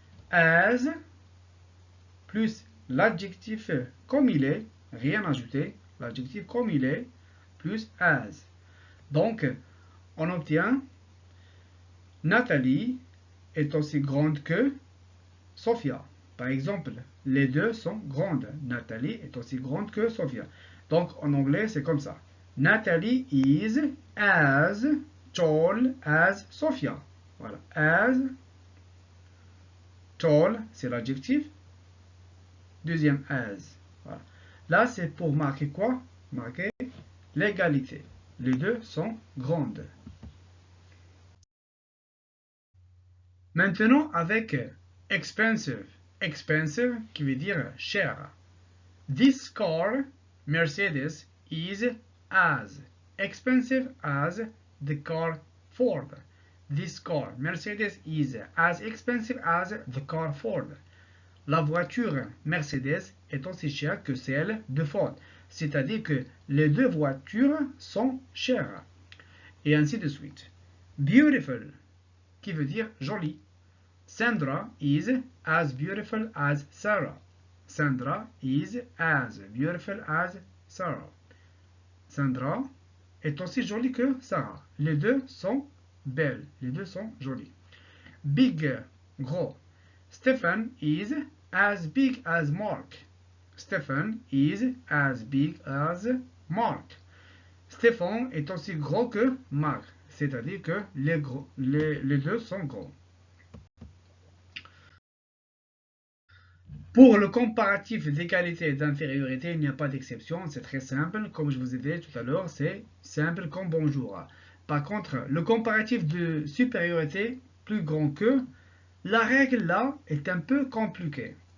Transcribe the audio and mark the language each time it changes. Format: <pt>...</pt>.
<fr>As plus l'adjectif comme il est, rien ajouté, l'adjectif comme il est, plus as. Donc, on obtient Nathalie est aussi grande que Sophia. Par exemple, les deux sont grandes. Nathalie est aussi grande que Sophia. Donc, en anglais, c'est comme ça.</fr> <en>Nathalie is as tall as Sophia.</en> <fr>Voilà. As tall, c'est l'adjectif. Deuxième as. Voilà. Là, c'est pour marquer quoi? Marquer l'égalité. Les deux sont grandes. Maintenant, avec expensive. Expensive qui veut dire cher.</fr> <en>This car, Mercedes, is as expensive as the car Ford. This car, Mercedes, is as expensive as the car Ford.</en> <fr>La voiture Mercedes est aussi chère que celle de Ford. C'est-à-dire que les deux voitures sont chères. Et ainsi de suite. Beautiful, qui veut dire jolie.</fr> <en>Sandra is as beautiful as Sarah. Sandra is as beautiful as Sarah.</en> <fr>Sandra est aussi jolie que Sarah. Les deux sont belles. Les deux sont jolies. Big, gros.</fr> <en>Stephen is as big as Mark. Stephen is as big as Mark.</en> <fr>Stéphane est aussi gros que Mark. C'est-à-dire que les deux sont gros. Pour le comparatif d'égalité et d'infériorité, il n'y a pas d'exception, c'est très simple. Comme je vous ai dit tout à l'heure, c'est simple comme bonjour. Par contre, le comparatif de supériorité, plus grand que, la règle là est un peu compliquée.</fr>